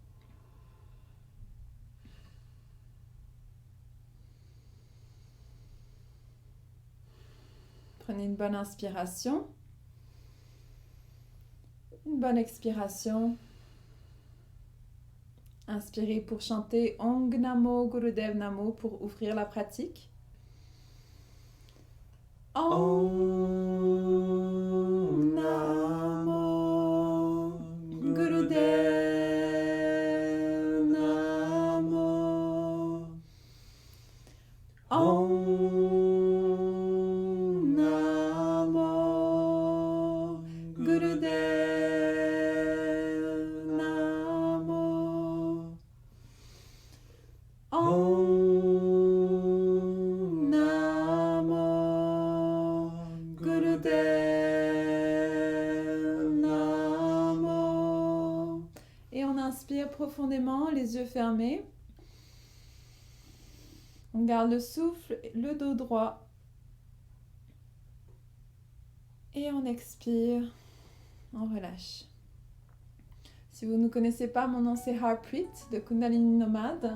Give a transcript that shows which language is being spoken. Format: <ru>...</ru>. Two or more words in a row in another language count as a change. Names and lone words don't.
<fr>Prenez une bonne inspiration, une bonne expiration. Inspirez pour chanter</fr> <sa>Ong Namo Gurudev Namo</sa> <fr>pour ouvrir la pratique.</fr> <sa>Om Namo Gurudev Namo. Om Namo Gurudev Namo. Om Namo Gurudev Namo.</sa> <fr>Et on inspire profondément, les yeux fermés. On garde le souffle, le dos droit. Et on expire, on relâche. Si vous ne connaissez pas, mon nom c'est Harpreet de Kundalini Nomade.</fr>